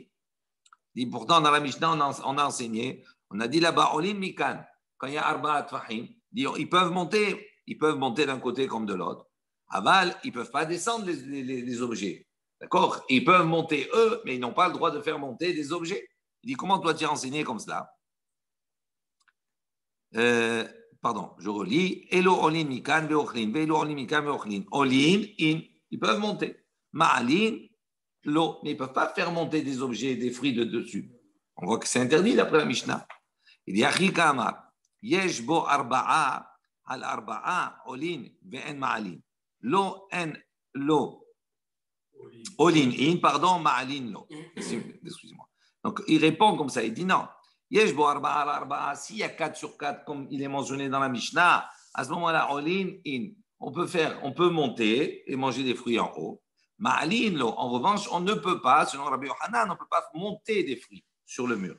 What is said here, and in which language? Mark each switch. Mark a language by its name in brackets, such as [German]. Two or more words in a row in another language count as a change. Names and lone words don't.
[French] Pourtant, dans la Mishnah, on a enseigné, on a dit là-bas, [Hebrew] עולין מכאן, [French] quand il y a [Hebrew] ארבעת טפחים, [French] ils peuvent monter d'un côté comme de l'autre. Aval, ils ne peuvent pas descendre les objets. D'accord? Ils peuvent monter eux, mais ils n'ont pas le droit de faire monter des objets. Il dit, comment toi tu as enseigné comme cela? Pardon, je relis. [Hebrew] אלו עולין מכאן ואוכלין, ואלו עולין מכאן ואוכלין. [French] Olin, in, ils peuvent monter. [Hebrew] מעלין, לא, [French] mais ils ne peuvent pas faire monter des objets, des fruits de dessus. On voit que c'est interdit d'après la Mishnah. Il dit, [Hebrew] אהכי קאמר, יש בו ארבעה, על ארבעה, עולין, ואין מעלין. לא, אין, לא. [French] Olin, in, pardon, [Hebrew] מעלין, לא. [French] Excusez-moi. Donc, il répond comme ça, il dit non. S'il y a 4 sur 4, comme il est mentionné dans la Mishnah, à ce moment-là, on peut monter et manger des fruits en haut. En revanche, on ne peut pas, selon Rabbi Yochanan, on ne peut pas monter des fruits sur le mur.